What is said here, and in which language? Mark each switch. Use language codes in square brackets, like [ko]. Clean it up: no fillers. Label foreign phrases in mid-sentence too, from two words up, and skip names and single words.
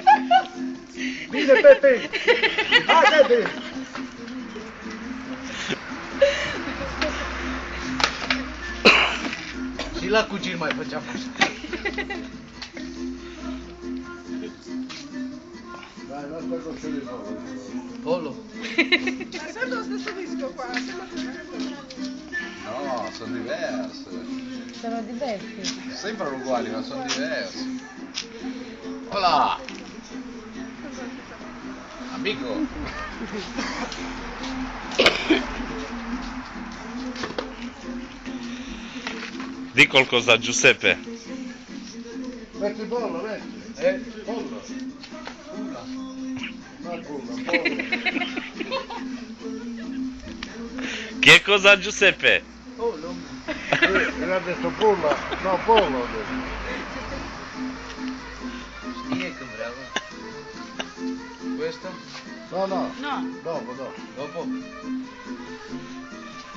[ro] Bine, Pepe. Haide. Și la cugin mai făceam așa. Dai, lasă că ce le fac. Polo. [it] Ma sempre lo stesso disco qua, sempre No, sono diverse. Sono diversi. Sembrano uguali, ma sono diverse. Hola! Amico! Di qualcosa a Giuseppe. Metti pollo, metti. Pollo. Pula. Ma pollo. Che cosa a Giuseppe? Polo. Mi ha detto pollo. No, pollo. [ro] Știe când vrea, bă. Cu ăsta? [it] No. No. Dopo. Dopo.